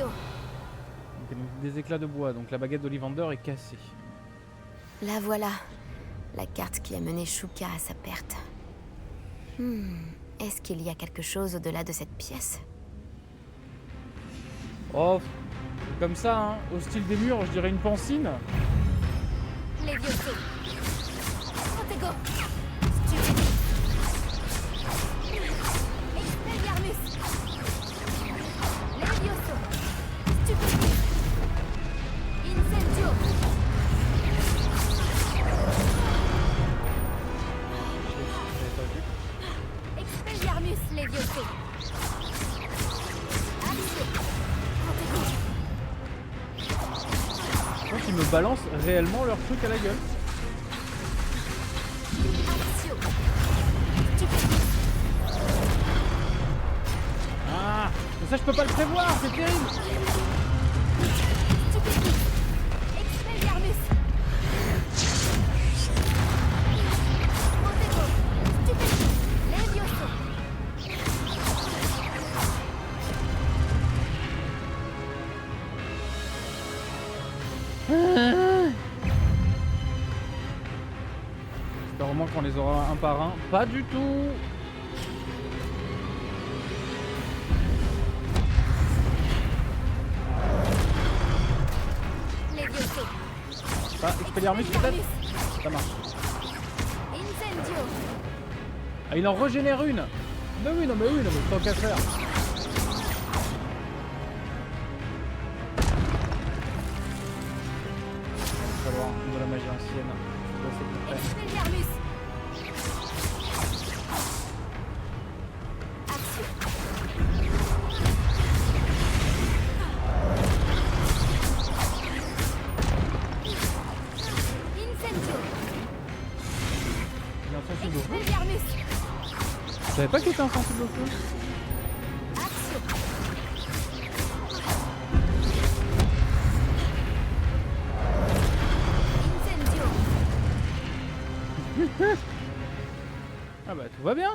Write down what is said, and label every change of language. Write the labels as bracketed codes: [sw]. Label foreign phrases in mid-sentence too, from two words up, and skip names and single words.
[fr] Ok, donc des éclats de bois, donc la baguette d'Ollivander est cassée. La voilà. La carte qui a mené Shuka à sa perte. Est-ce qu'il y a quelque chose au-delà de cette pièce? Oh, comme ça, hein, au style des murs, je dirais une pancine. Levioso. Protego. Stupide. Expelliarmus. Levioso. Stupide. Incendio. Expelliarmus Levioso. Axio. Protego. Je pense qu'ils me balancent réellement leur truc à la gueule. Axio. Stupide. Ah, mais ça je peux pas le prévoir, c'est terrible. Stupide. Expelliarmus. Protego. Stupide. Levioso. J'espère vraiment qu'on les aura un par un. Pas du tout. Levioso. Ah, Expelliarmus peut-être. Ça marche. Incendio. Ah, il en régénère une. Bah oui, non mais tant qu'à faire. On va voir de la magie ancienne. Je dois essayer de le faire. Expelliarmus. Axio. Incendio. Il est insensible au feu. Expelliarmus. Je savais pas qu'il était insensible au feu. Axio. Incendio. Ah bah tout va bien.